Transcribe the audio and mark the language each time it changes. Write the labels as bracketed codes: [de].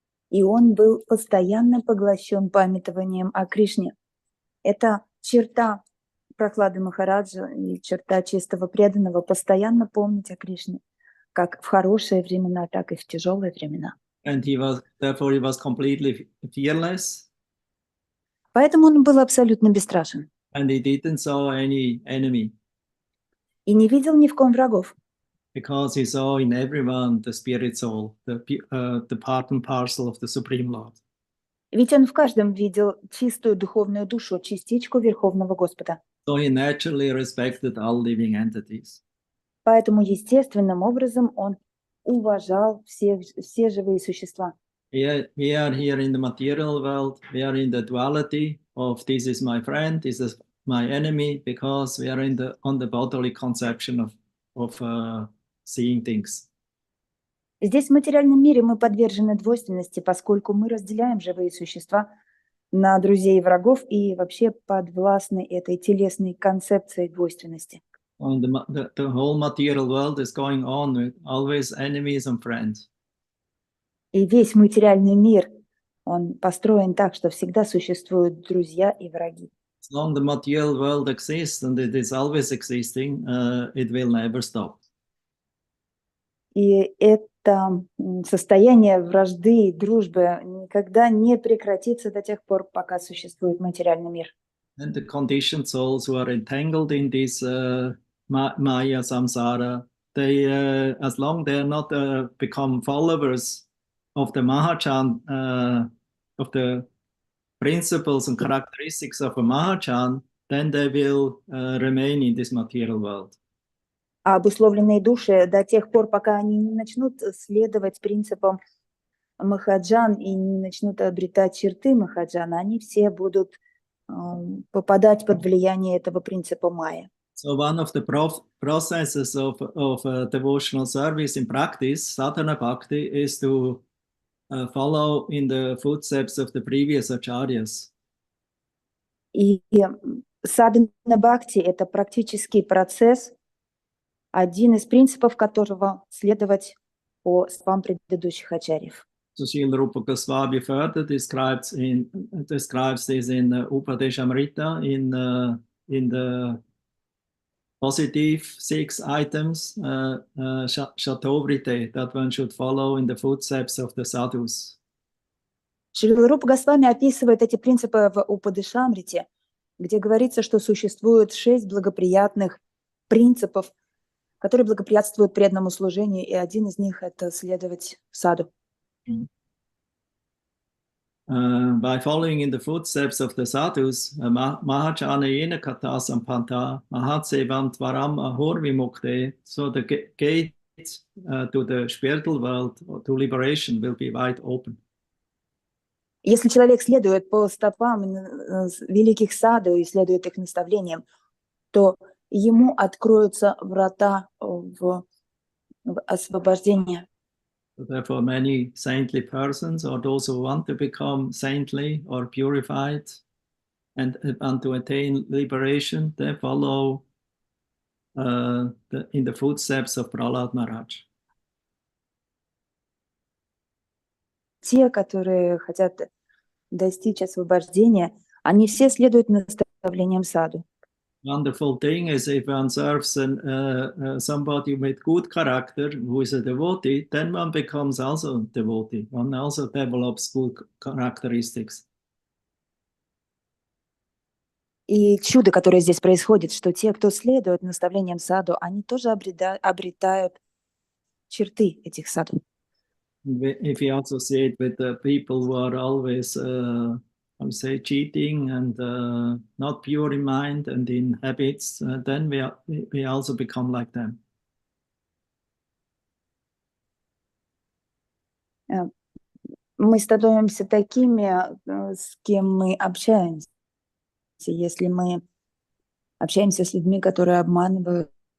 [ru] и он был постоянно поглощен памятованием о Кришне. Это черта Прохлады Махараджа и черта чистого преданного – постоянно помнить о Кришне, как в хорошие времена, так и в тяжелые времена. [en] And therefore he was completely fearless, [ru] Поэтому он был абсолютно бесстрашен [en] and he didn't saw any enemy, [ru] и не видел ни в ком врагов, [en] because he saw in everyone the spirit soul, the part and parcel of the Supreme Lord. [ru] ведь он в каждом видел чистую духовную душу, частичку Верховного Господа. [en] So he naturally respected all living entities. [ru] Поэтому естественным образом он уважал все живые существа. [en] We are here in the material world. We are in the duality of this is my friend, this is my enemy, because we are on the bodily conception of seeing things. [ru] Здесь в материальном мире мы подвержены двойственности, поскольку мы разделяем живые существа на друзей и врагов и вообще подвластны этой телесной концепции двойственности. [en] And the whole material world is going on with always enemies and friends. [ru] И весь материальный мир, он построен так, что всегда существуют друзья и враги. [en] As long as the material world exists, and it is always existing, it will never stop. [ru] И это состояние вражды и дружбы никогда не прекратится до тех пор, пока существует материальный мир. [en] And the conditioned souls who are entangled in this Maya samsara, they, as long they are not become followers of the Mahajan, of the principles and characteristics of a Mahajan, then they will remain in this material world. [ru] А обусловленные души до тех пор, пока они не начнут следовать принципам Махаджан и не начнут обретать черты Махаджана, они все будут попадать под влияние этого принципа Майя. [en] So one of the processes of devotional service in practice, sadhana bhakti, is to follow in the footsteps of the previous acharyas. [ru] И садхана бхакти – это практический процесс, один из принципов которого следовать по стопам предыдущих ачарьев. [en] So Srila Rupa Goswami further describes this in Upadeshamrita in the positive 6 items, Shatovrite, that one should follow in the footsteps of the sadhus. [ru] Шрила Рупа Госвами описывает эти принципы в Упадешамрите, где говорится, что существует 6 благоприятных принципов, которые благоприятствуют преданному служению, и один из них – это следовать саду. [en] By following in the footsteps of the sadhus, [sa] Mahajana Yena Kata Sampanta, Mahatsevam Tvaram Ahor Vimukte, [en] so the gate to the spiritual world, to liberation, will be wide open. [ru] Если человек следует по стопам великих саду и следует их наставлениям, то ему откроются врата в освобождение. [en] Therefore, many saintly persons, or those who want to become saintly or purified and to attain liberation, they follow in the footsteps of Prahlad Maharaj. [ru] Те, которые хотят достичь освобождения, они все следуют наставлениям саду. [en] Wonderful thing is if one serves somebody with good character who is a devotee, then one becomes also a devotee. One also develops good characteristics. [ru] И чудо, которое здесь происходит, что те, кто следует наставлениям саду, они тоже обретают черты этих саду. [en] If you also see it with the people who are always, I would say, cheating and not pure in mind and in habits, then we also become like them. [ru] Мы становимся такими, с кем мы общаемся. Если мы общаемся с людьми, которые обманывают,